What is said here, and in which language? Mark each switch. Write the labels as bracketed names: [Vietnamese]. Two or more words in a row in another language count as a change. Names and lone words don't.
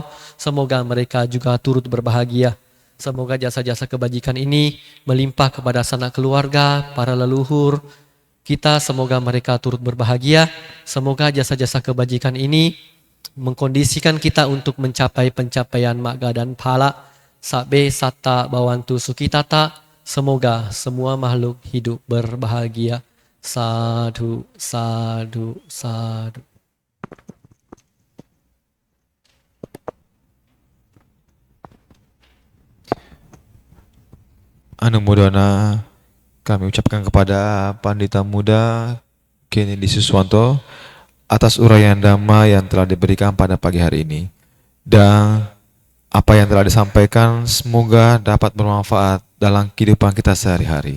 [Indonesian] Semoga mereka juga turut berbahagia. Semoga jasa-jasa kebajikan ini melimpah kepada sanak keluarga, para leluhur kita, semoga mereka turut berbahagia. Semoga jasa-jasa kebajikan ini mengkondisikan kita untuk mencapai pencapaian magga dan phala. [Pali] Sabbe satta bawantu sukitata. [Indonesian] Semoga semua makhluk hidup berbahagia. Sadhu, sadhu, sadhu. Anumodana kami ucapkan kepada Pandita Muda Kennedy Suswanto atas uraian dhamma yang telah diberikan pada pagi hari ini. Dan apa yang telah disampaikan semoga dapat bermanfaat dalam kehidupan kita sehari-hari.